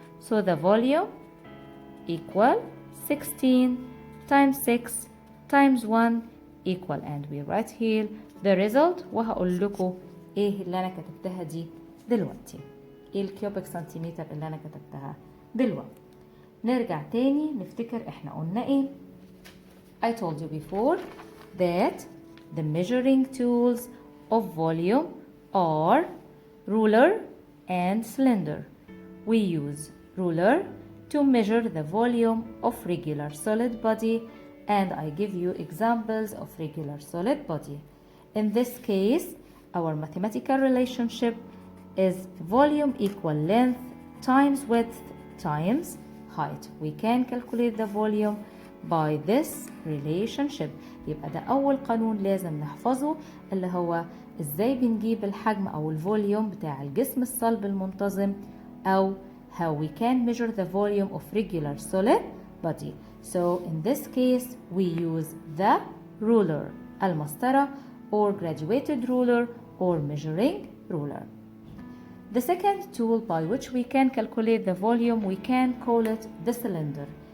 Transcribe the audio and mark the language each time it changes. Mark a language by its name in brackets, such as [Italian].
[English] So the volume equal 16 times 6 times 1 equal, and we write here the result. [Arabic] وهقول لكم ايه اللي انا كتبتها دي دلوقتي، ايه الكيوبيك سنتيمتر اللي انا كتبتها دلوقتي. نرجع تاني نفتكر احنا قلنا ايه. [English] I told you before that the measuring tools of volume are ruler and cylinder. We use ruler to measure the volume of regular solid body, and I give you examples of regular solid body. In this case, our mathematical relationship is volume equal length times width times height. We can calculate the volume by this relationship. [Arabic] يبقى ده أول قانون لازم نحفظه، اللي هو إزاي بنجيب الحجم أو الفوليوم بتاع الجسم الصلب المنتظم، أو [English] how we can measure the volume of regular solid body. So in this case we use the ruler المسطرة or graduated ruler or measuring ruler. The second tool by which we can calculate the volume, we can call it the cylinder.